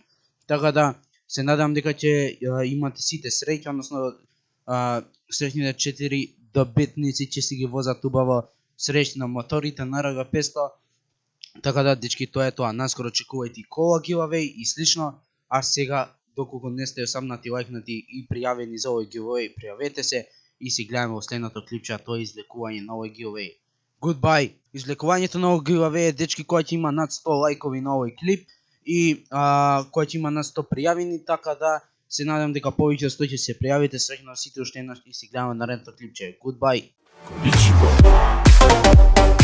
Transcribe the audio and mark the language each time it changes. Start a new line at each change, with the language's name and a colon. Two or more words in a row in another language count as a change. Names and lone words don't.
Macedonian: Така да, се надам дека ќе имате сите среќа, односно среќните 4 добитници ќе си ги возат убаво среќни на моторите на НРГ 500. Така да, дечки, тоа е тоа. Наскоро очекувајте кола giveaway и слично. А сега, доколку не сте сабнати, лајкнати и пријавени за овој giveaway, пријавете се и си гледаме во следното клипче, а тоа е излекување на овој giveaway. Goodbye! Излекувањето на овој giveaway е, дечки, кој ќе има над 100 лајкови на овој клип и кој ќе има над 100 пријавени, така да се надам дека повеќе од 100 ќе се пријавите. Среќно сите уште еднаш и си гледаме наредното клипче. Goodbye!